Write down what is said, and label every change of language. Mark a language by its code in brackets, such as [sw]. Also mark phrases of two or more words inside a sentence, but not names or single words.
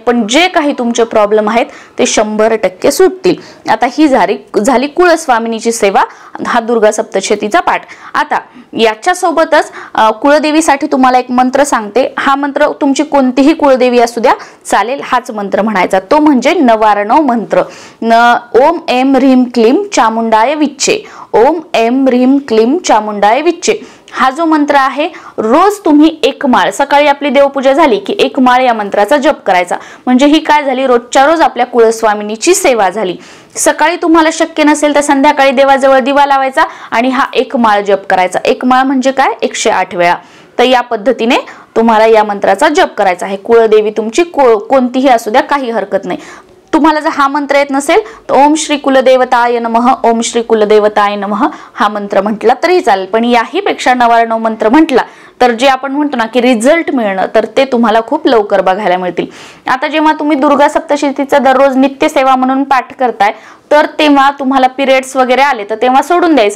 [mr] पण जे काही तुमचे प्रॉब्लेम आहेत ते 100% सुटतील. आता ही झाली कुळस्वामिनीची सेवा, हा दुर्गा सप्तशतीचा पाठ. आता याच्या सोबतच कुळदेवीसाठी तुम्हाला एक मंत्र सांगते. हा मंत्र तुमची कोणतीही कुळदेवी असू द्या चालेल, हाच मंत्र म्हणायचा. तो म्हणजे नवारणव मंत्र. [sa] ओम एम ह्रीम क्लीम चामुंडाय विच्चे, ओम एम ह्रीम क्लीम चामुंडाय विच्चे. [mr] हा जो मंत्र आहे रोज तुम्ही 1 माळ, सकाळी आपली देवपूजा झाली की 1 माळ या मंत्राचा जप करायचा. म्हणजे ही काय झाली, रोजच्या रोज आपल्या कुळस्वामिनीची सेवा झाली. सकाळी तुम्हाला शक्य नसेल तर संध्याकाळी देवाजवळ दिवा लावायचा आणि हा 1 माळ जप करायचा. 1 माळ म्हणजे काय, 108 वेळा. तर या पद्धतीने तुम्हाला या मंत्राचा जप करायचा आहे. कुळदेवी तुमची कोणतीही असू द्या, काही हरकत नाही. तुम्हाला जर हा मंत्र येत नसेल तर [sa] ओम श्री कुलदेवताय नमः, ओम श्री कुलदेवताय नमः [mr] हा मंत्र म्हटला तरी चालेल. पण याही पेक्षा नवारणव मंत्र म्हटला तर जे आपण म्हणतो ना की रिझल्ट मिळणं, तर ते तुम्हाला खूप लवकर बघायला मिळतील. आता जेव्हा तुम्ही दुर्गा सप्तशतीचा दररोज नित्यसेवा म्हणून पाठ करताय, तर तेव्हा तुम्हाला पिरियड्स वगैरे आले तर तेव्हा सोडून द्यायचं.